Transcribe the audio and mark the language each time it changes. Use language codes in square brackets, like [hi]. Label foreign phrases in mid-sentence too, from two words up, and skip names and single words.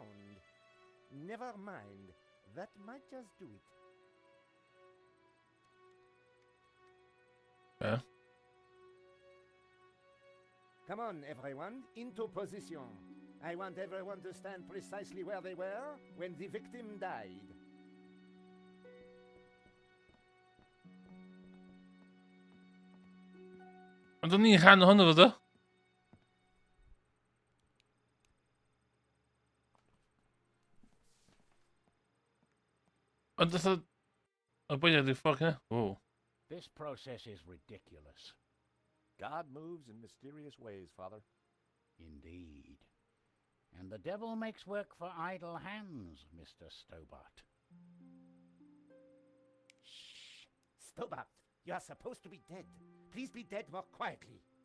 [en] Never mind. That might just do it. Yeah. Come on, everyone, into position. I want everyone to stand precisely where they were when the victim died. [cy] Ond o'n i'n rhan ohono fo do? Ond oedd y bwyniad i'r ffordd hynny? O. [en] This process is ridiculous. God moves in mysterious ways, Father. Indeed. And the devil makes work for idle hands, Mr. Stobart. Shh. Stobart, you are supposed to be dead. Please be dead more quietly.